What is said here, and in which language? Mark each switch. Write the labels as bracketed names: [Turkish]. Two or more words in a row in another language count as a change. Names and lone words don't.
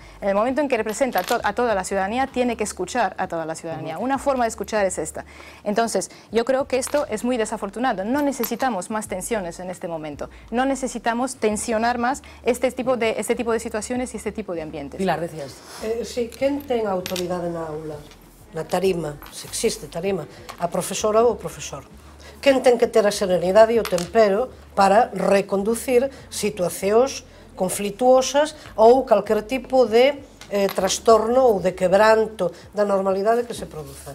[Spanish] En el momento en que representa a toda la ciudadanía, tiene que escuchar a toda la ciudadanía. Una forma de escuchar es esta. Entonces, yo creo que esto es muy desafortunado. No necesitamos más tensiones en este momento. No necesitamos tensionar más este tipo de situaciones y este tipo de ambientes. Pilar, decías. [Galician] Sí, quen ten autoridade na aula? Na tarima, se existe tarima, a profesora ou o profesor. Quen ten que ter a serenidade e o tempero para reconducir situacións conflituosas ou calquer tipo de trastorno ou de quebranto da normalidade que se produza.